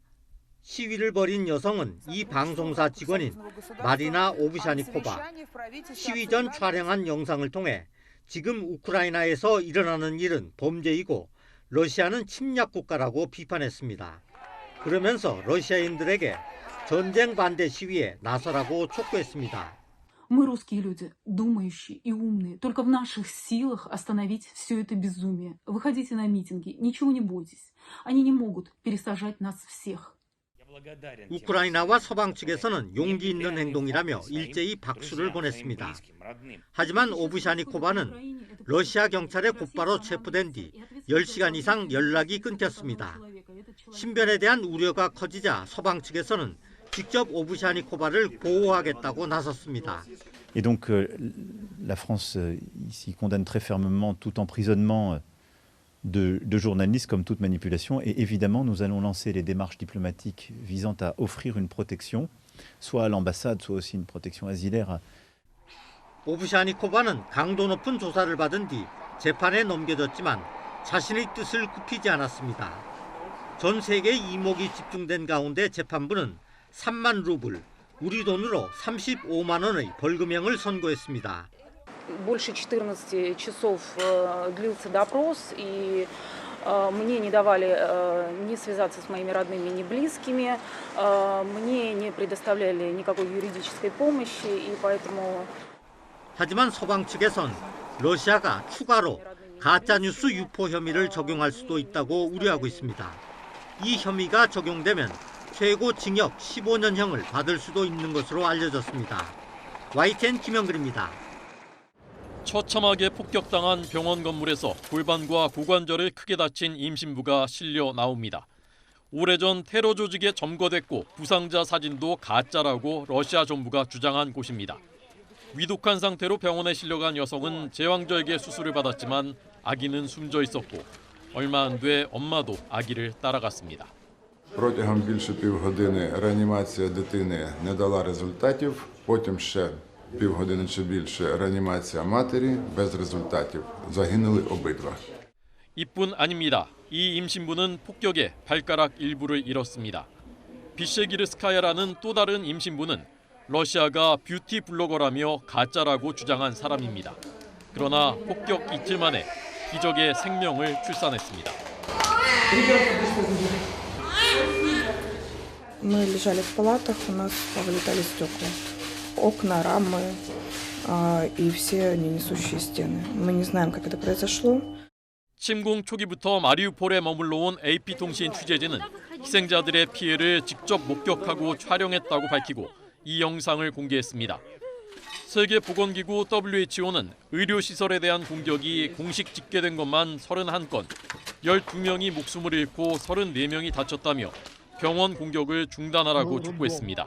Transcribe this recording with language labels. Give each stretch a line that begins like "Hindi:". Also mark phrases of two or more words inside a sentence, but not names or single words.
Korean: 시위를 벌인 여성은 이 방송사 직원인 마리나 오브샤니코바. 시위 전 촬영한 영상을 통해 지금 우크라이나에서 일어나는 일은 범죄이고 러시아는 침략 국가라고 비판했습니다. 그러면서 러시아인들에게 전쟁 반대 시위에 나서라고 촉구했습니다.
Russian: Мы русские люди, думающие и умные. Только в наших силах остановить все это безумие. Выходите на митинги, ничего не бойтесь. Они не могут пересажать нас всех.
Korean: 우크라이나와 서방 측에서는 용기 있는 행동이라며 일제히 박수를 보냈습니다. 하지만 오브샤니코바는 러시아 경찰에 곧바로 체포된 뒤 10시간 이상 연락이 끊겼습니다. 신변에 대한 우려가 커지자 서방 측에서는 직접 오브샤니코바를 보호하겠다고 나섰습니다.
French: Et donc la France ici condamne très fermement tout emprisonnement de journalistes comme toute manipulation et évidemment nous allons lancer les démarches diplomatiques visant à offrir une protection soit à l'ambassade soit aussi une protection asilaire.
Korean: 오브샤니코바는 강도 높은 조사를 받은 뒤 재판에 넘겨졌지만 자신의 뜻을 굽히지 않았습니다. 전 세계 이목이 집중된 가운데 재판부는 3만 루블, 우리 돈으로 35만 원의 벌금형을 선고했습니다.
Russian: Больше 14 часов длился допрос, и мне не давали ни связаться с моими родными, ни близкими, мне не предоставляли никакой юридической помощи, и поэтому...
Korean: 하지만 서방 측에선 러시아가 추가로 가짜뉴스 유포 혐의를 적용할 수도 있다고 우려하고 있습니다. 이 혐의가 적용되면 최고 징역 15년형을 받을 수도 있는 것으로 알려졌습니다. YTN 김영근입니다. 처참하게 폭격당한 병원 건물에서 골반과 고관절을 크게 다친 임신부가 실려 나옵니다. 오래전 테러 조직에 점거됐고 부상자 사진도 가짜라고 러시아 정부가 주장한 곳입니다. 위독한 상태로 병원에 실려간 여성은 제왕절개 수술을 받았지만 아기는 숨져 있었고 얼마 안 돼 엄마도 아기를 따라갔습니다.
Ukrainian: Протягом більше півгодини реанімація дитини не дала результатів, потім ще півгодини чи більше реанімація матері без результатів. Загинули обидва.
Korean: 이뿐 아닙니다. 이 임신부는 폭격에 발가락 일부를 잃었습니다. 비셰기르스카야라는 또 다른 임신부는 러시아가 뷰티 블로거라며 가짜라고 주장한 사람입니다. 그러나 폭격 이틀 만에 기적의 생명을 출산했습니다.
Russian: Мы лежали в палатах, у нас повылетали стекла. Окна, рамы и все несущие стены. Мы не знаем, как это произошло.
Korean: 침공 초기부터 마리우폴에 머물러 온 AP통신 취재진은 희생자들의 피해를 직접 목격하고 촬영했다고 밝히고 이 영상을 공개했습니다. 세계보건기구 WHO는 의료시설에 대한 공격이 공식 집계된 것만 31건, 12명이 목숨을 잃고 34명이 다쳤다며 병원 공격을 중단하라고 촉구했습니다.